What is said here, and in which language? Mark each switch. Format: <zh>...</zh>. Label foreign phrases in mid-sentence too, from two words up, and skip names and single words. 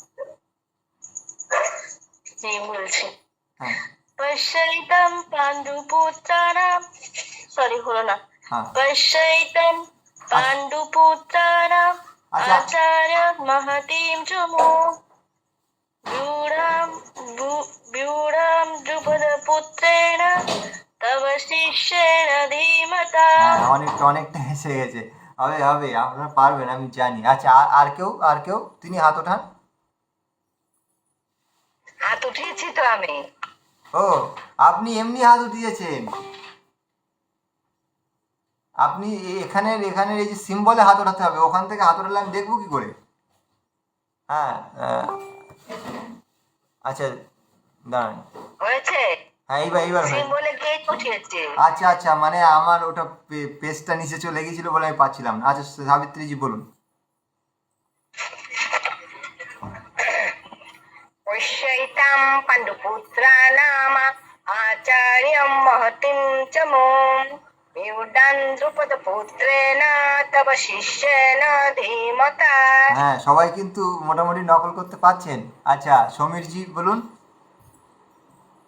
<bn>জি বলছি। হ্যাঁ</bn> <sa>পশ্যৈতাম পাণ্ডুপুত্রাণাম,</sa> <bn>সরি হলো না, হ্যাঁ</bn> <sa>পশ্যৈতাম পাণ্ডুপুত্রাণাম</sa> <bn>আচ্ছা।</bn> <sa>আচার্য মহতীম চ মুং व्यूढं द्रुपदपुत्रेण तव शिष्येन धीमता।</sa> <bn>হ্যাঁ, অনেকটা এসে গেছে, হবে হবে, আপনারা পারবেন আমি জানি। আচ্ছা, আর কেউ তিনি হাত ওঠান। হাত উঠিয়েছি তো আমি। ও, আপনি এমনি হাত উঠিয়েছেন, আপনি এখানের এই যে সিম্বলে হাত ওঠাতে হবে, ওখান থেকে হাত ওঠালে আমি দেখবো কি করে? হ্যাঁ আচ্ছা, দাঁড়ান। হয়েছে? হ্যাঁ, এইবার হয়েছে। সিম্বলে গিয়ে উঠিয়েছি। আচ্ছা, মানে আমার ওটা পেজটা নিচে চলে গেছিল বলে আমি পাচ্ছিলাম না। আচ্ছা, সাবিত্রীজি বলুন।</bn> <sa>पश्यैतां पाण्डुपुत्राणाम् आचार्यं महतीं च मुं व्यूढन्द्रुपदपुत्रेण तव शिष्येन धीमता।</sa> <bn>হ্যাঁ, সবাই কিন্তু মোটামুটি নকল করতে পারছেন। আচ্ছা, সমীরজি বলুন।</bn>